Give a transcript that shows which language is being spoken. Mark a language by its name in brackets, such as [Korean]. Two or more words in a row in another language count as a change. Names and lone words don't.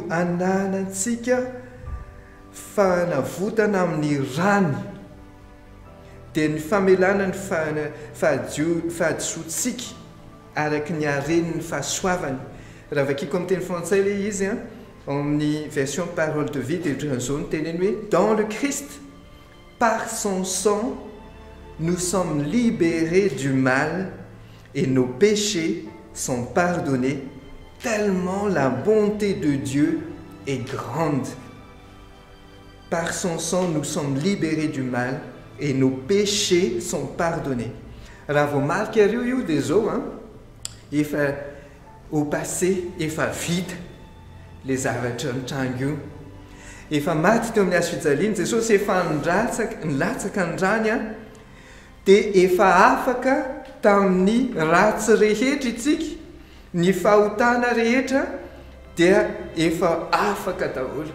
[Malagasy] ananantsika fanavotana amin'ny rany dia ny famelana ny fahadisoantsika araky ny hareniny fahasoavany raha vakiko amin'ny teny frantsay le izy ao amin'ny [French] version parole de vie [Malagasy] dia ohatran'izao ny teneny hoe [French] dans le Christ par son sang nous sommes libérés du mal et nos péchés sont pardonnés, tellement la bonté de Dieu est grande. Par son sang, nous sommes libérés du mal et nos péchés sont pardonnés. [Malagasy] Raha vao marika ireo io dia zao efa [French] au passé [Malagasy] efa vita le zavatra nitrango io. Efa maty teo amin'ny hazo fijaliana Jesosy, efa nilatsaka ny rany dia efa afaka tamin'ny ratsy rehetra itsika, ny fahotana rehetra dia efa afaka daholo.